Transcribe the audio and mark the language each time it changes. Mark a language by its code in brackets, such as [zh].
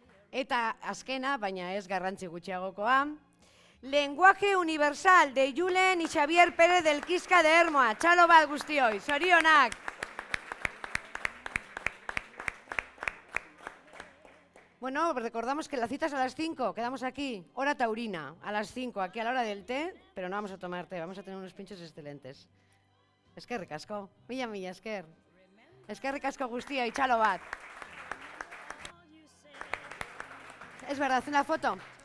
[eu] Eta azkena, baina ez garrantzi gutxiagokoa, Lenguaje Universal de Julen y Xavier Pérez del Quisca de Ermoa, txalo bat guztioi, zorionak. [es] Bueno, recordamos que la cita es a las 5, quedamos aquí, hora taurina, a las 5, aquí a la hora del té, pero no vamos a tomar té, vamos a tener unos pinchos excelentes. [eu] Eskerrik asko, mila esker. Eskerrik asko guztioi, txalo bat. [es] Es verdad, una foto.